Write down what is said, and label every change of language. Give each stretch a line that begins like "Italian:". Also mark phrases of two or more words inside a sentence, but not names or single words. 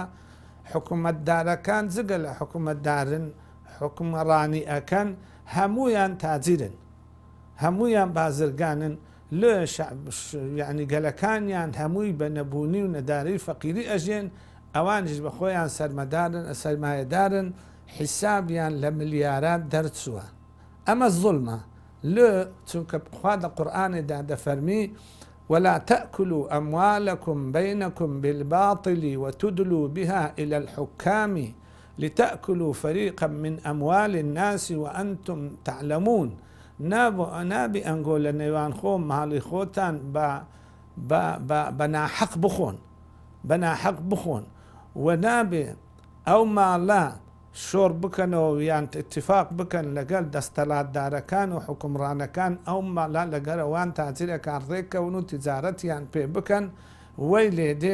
Central Kurdish: حکوومەتدارەکان جگە لە حکوومەتدارن حکوومەڕانی ئەکەن هەمویان تاجرن هەمویان بازرگانن لە یعنی گەلەکانیان هەمووی بە نەبوونی و نەداری فەقیری ئەژێن ئەوانش بە خۆیان سەرمایەدارن حیسابیان لە ملیارات دەرچووە ئەمە زوڵمە لێ چونکە خوا لە قورئانێدا دەفەرمی
Arabic: ولا تأكلوا أموالكم بينكم بالباطل وتدلوا بها إلى الحكام لتأكلوا فريقا من أموال الناس وأنتم تعلمون
Central Kurdish: نابي أنقول لنيوان خۆم ماڵی خۆتان بەناحەق بخۆن و نابێ ئەو ماڵە شۆڕ بکەنەوە یان اتفاق بکەن لەگەڵ دەستەڵاتدارەکان و حکومڕانەکان ئەو ماڵە لەگەڵ ئەوان تاجرەکان ڕێککەون و تیجارەتیان پێ بکەن وەی لێدێ